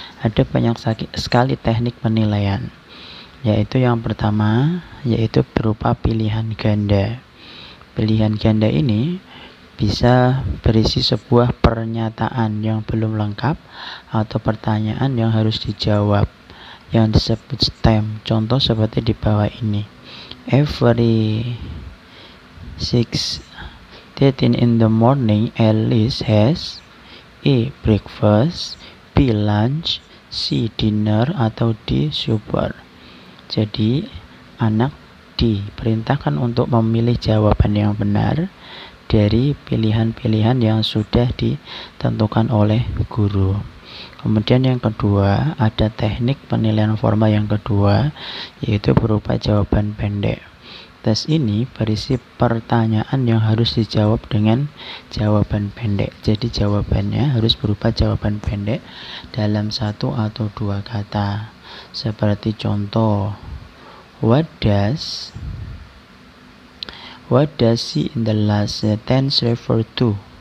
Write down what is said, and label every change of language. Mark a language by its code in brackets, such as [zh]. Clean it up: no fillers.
[id] Ada banyak sekali teknik penilaian, yaitu yang pertama yaitu berupa pilihan ganda. Pilihan ganda ini bisa berisi sebuah pernyataan yang belum lengkap atau pertanyaan yang harus dijawab yang disebut STEM. Contoh seperti di bawah ini. [en] Every 6:13 in the morning, Alice has A. breakfast, B. lunch, C. dinner, atau D. supper. [id] Jadi anak diperintahkan untuk memilih jawaban yang benar dari pilihan-pilihan yang sudah ditentukan oleh guru. Kemudian yang kedua, ada teknik penilaian formal yang kedua, yaitu berupa jawaban pendek. Tes ini berisi pertanyaan yang harus dijawab dengan jawaban pendek. Jadi jawabannya harus berupa jawaban pendek dalam 1 atau 2 kata. Seperti contoh, [en] What does she in the last sentence refer to?